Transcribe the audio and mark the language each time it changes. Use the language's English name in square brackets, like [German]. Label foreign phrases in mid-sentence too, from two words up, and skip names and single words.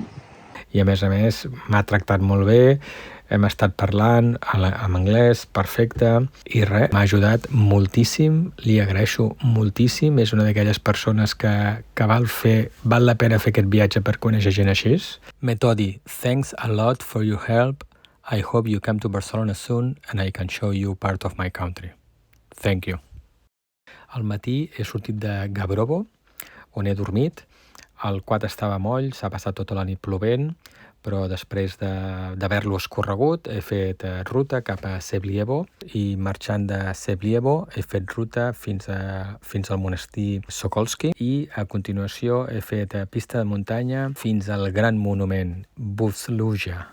[Catalan] I a més m'ha tractat molt bé, hem estat parlant en anglès perfecte i m'ha ajudat moltíssim, li agraeixo moltíssim, és una d'aquelles persones que val la pena fer aquest viatge per conèixer gent així. [English] Metodi, thanks a lot for your help. I hope you come to Barcelona soon and I can show you part of my country. Thank you. [Catalan] Al matí he sortit de Gabrovo, on he dormit. El quad estava moll, s'ha passat tota la nit plovent, però després d'haver-lo escorregut he fet ruta cap a Seblievo i marxant de Seblievo he fet ruta fins al monestir Sokolski i a continuació he fet pista de muntanya fins al gran monument Buzluja.